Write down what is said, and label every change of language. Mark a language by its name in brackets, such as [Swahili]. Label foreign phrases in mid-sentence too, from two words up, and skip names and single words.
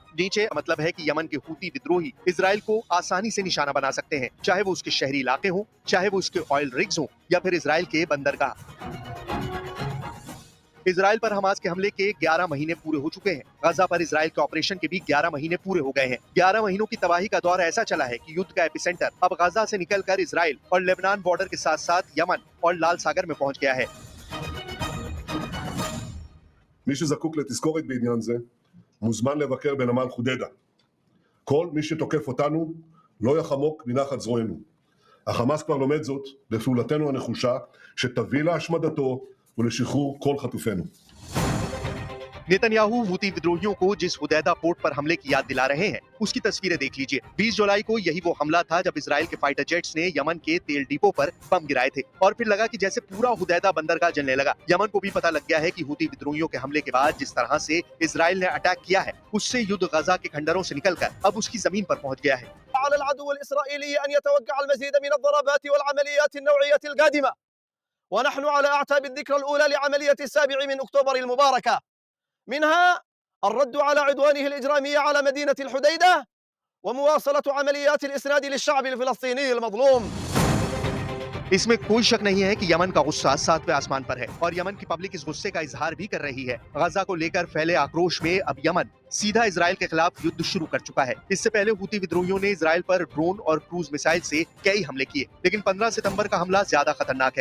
[Hindi] नीचे मतलब है कि यमन के हूती विद्रोही इजराइल को आसानी से निशाना बना सकते हैं, चाहे वो उसके शहरी इलाके हों, चाहे वो उसके [English] oil rigs [Hindi] हों या फिर इजराइल के बंदरगाह। इजराइल पर हमास के हमले के 11 महीने पूरे हो चुके हैं। गजा पर इजराइल के ऑपरेशन के भी 11 महीने पूरे हो गए हैं। 11 महीनों की तबाही का दौर ऐसा चला है कि युद्ध का एपिसेंटर अब गजा से निकलकर इजराइल और लेबनान बॉर्डर के साथ साथ यमन और लाल सागर में पहुंच गया है। [Hebrew] מי שזקוק לתזכורת בעניין זה מוזמן לבקר בנמל חודדה. כל מי שתוקף אותנו לא יחמוק מנחת זרוענו. החמאס כבר לומד זאת בפעולתנו הנחושה שתביא להשמדתו ולשחרור כל חטופינו. [Hindi] नेतन्याहू हूती विद्रोहियों को जिस हुदैदा पोर्ट पर हमले की याद दिला रहे हैं उसकी तस्वीरें देख लीजिए। 20 जुलाई को यही वो हमला था जब इजराइल के [English] fighter jets [Hindi] ने यमन के तेल डिपो पर बम गिराए थे और फिर लगा कि जैसे पूरा हुदैदा बंदरगाह जलने लगा। यमन को भी पता लग गया है कि हूती विद्रोहियों के हमले के बाद जिस तरह से इजराइल ने अटैक किया है उससे युद्ध गजा के खंडरों से निकलकर अब उसकी जमीन पर पहुंच गया है। [Arabic] على العدو الإسرائيلي أن يتوقع المزيد من الضربات والعمليات النوعية القادمة، ونحن على أعتاب الذكرى الأولى لعملية 7 من أكتوبر المباركة، منها الرد على عدوانه الإجرامي على مدينة الحديدة ومواصلة عمليات الإسناد للشعب الفلسطيني المظلوم. [Hindi] इसमें कोई शक नहीं है कि यमन का गुस्सा 7वें आसमान पर है और यमन की पब्लिक इस गुस्से का इजहार भी कर रही है। गजा को लेकर फैले आक्रोश में अब यमन सीधा इजराइल के खिलाफ युद्ध शुरू कर चुका है। इससे पहले हूती विद्रोहियों ने इजराइल पर ड्रोन और [English] cruise missile [Hindi] से कई हमले किए, लेकिन 15 सितंबर का हमला ज्यादा खतरनाक है।